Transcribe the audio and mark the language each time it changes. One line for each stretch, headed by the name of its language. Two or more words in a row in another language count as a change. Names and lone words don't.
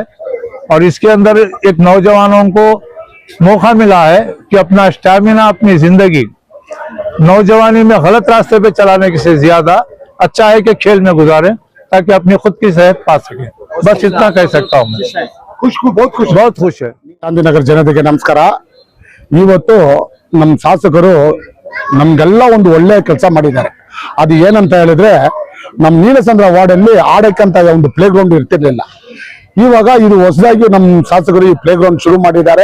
Hindi: और इसके अंदर एक नौजवानों को मौका मिला है कि अपना स्टैमिना, अपनी जिंदगी नौजवानी में गलत रास्ते पे चलाने से ज्यादा अच्छा है कि खेल में गुजारें, ताकि अपनी खुद की सेहत पा सके। बस इतना कह सकता हूँ मैं। बहुत खुश है।
Kannada: ಗಾಂಧಿನಗರ ಜನತೆಗೆ ನಮಸ್ಕಾರ। ಇವತ್ತು ನಮ್ಮ ಶಾಸಕರು ನಮ್ಗೆಲ್ಲ ಒಂದು ಒಳ್ಳೆ ಕೆಲಸ ಮಾಡಿದ್ದಾರೆ। ಅದು ಏನಂತ ಹೇಳಿದ್ರೆ, ನಮ್ಮ ನೀಲಸಂದ್ರ ವಾರ್ಡ್ ಅಲ್ಲಿ ಆಡಕ್ಕಂತ ಒಂದು
English: play ground
Kannada: ಇರ್ತಿರ್ಲಿಲ್ಲ। ಇವಾಗ ಇದು ಹೊಸದಾಗಿ ನಮ್ಮ ಶಾಸಕರು ಈ
English: play ground
Kannada: ಶುರು ಮಾಡಿದ್ದಾರೆ।